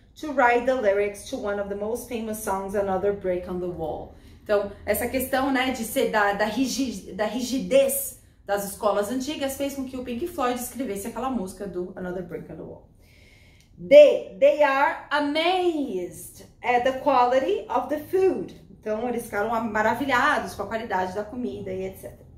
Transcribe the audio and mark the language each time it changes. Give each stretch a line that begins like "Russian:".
English: to write the lyrics to one of the most famous songs, Another Brick on the Wall.
Portuguese: Então, essa questão, né, de ser da rigidez das escolas antigas fez com que o Pink Floyd escrevesse aquela música do Another Brick on the Wall.
English: They are amazed at the quality of the food.
Portuguese: Então, eles ficaram maravilhados com a qualidade da comida e etc.